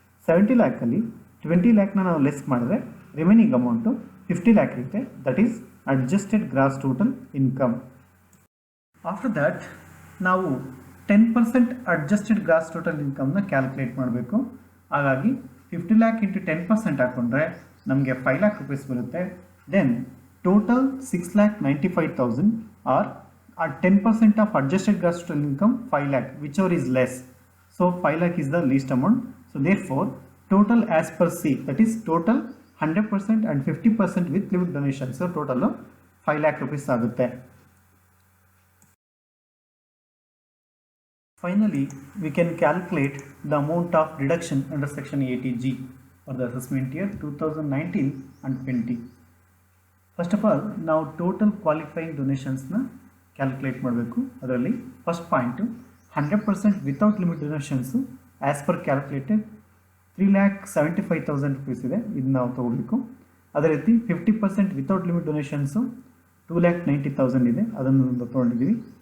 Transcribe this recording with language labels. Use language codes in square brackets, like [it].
[kn] 70 lakhಲ್ಲಿ 20 lakhನ ನಾವು ಲೆಸ್ ಮಾಡಿದ್ರೆ remaining amount 50 lakh ಇರುತ್ತೆ. [en] That is adjusted gross total income. After that ನಾವು 10% adjusted gross total ಇನ್ಕಮ್ನ calculate ಮಾಡಬೇಕು. [kn] ಹಾಗಾಗಿ 50 lakh ಇಂಟು 10% ಹಾಕ್ಕೊಂಡ್ರೆ ನಮಗೆ 5 lakh ರುಪೀಸ್ ಬರುತ್ತೆ. [en] Then total 6,95,000 or at 10% of adjusted gross total income 5 lakh, whichever is less. So 5 lakh is the least amount. So therefore total as per C, that is total 100% and 50% with limit donation. So total 5 lakh rupees ಆಗುತ್ತೆ. Finally we can calculate the amount of deduction under section 80G for the assessment year 2019 and 20. First of all [kn] ನಾವು total qualifying ಡೊನೇಷನ್ಸ್ನ calculate ಮಾಡಬೇಕು. ಅದರಲ್ಲಿ first point 100% without limit donations as per calculated 3,75,000 rupees ಇದೆ, ಇದನ್ನ ನಾವು ತೊಗೋಬೇಕು. ಅದೇ ರೀತಿ 50% without limit donations 2,90,000 ಇದೆ, ಅದನ್ನು ತೊಗೊಂಡಿದ್ದೀವಿ.